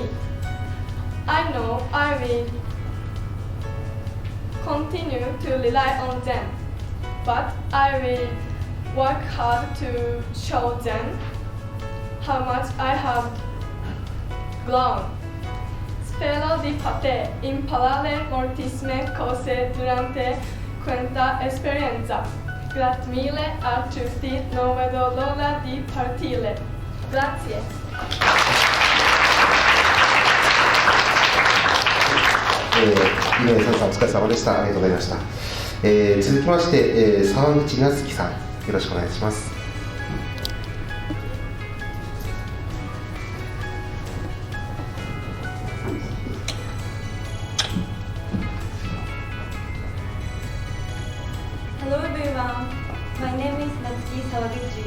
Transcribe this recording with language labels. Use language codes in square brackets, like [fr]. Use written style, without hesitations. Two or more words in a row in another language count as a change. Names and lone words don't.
[en] I know I will continue to rely on them, but I will work hard to show them how much I have grown. [it] Spero di parte imparare moltissime cose durante questa esperienza. Grazie mille a tutti, non vedo l'ora di partire. Grazie. [ja] 井上さんお疲れ様でした。ありがとうございました。続きまして、沢口なつきさん、よろしくお願いします。 [en] Hello everyone, my name is Natsuki Sawaguchi.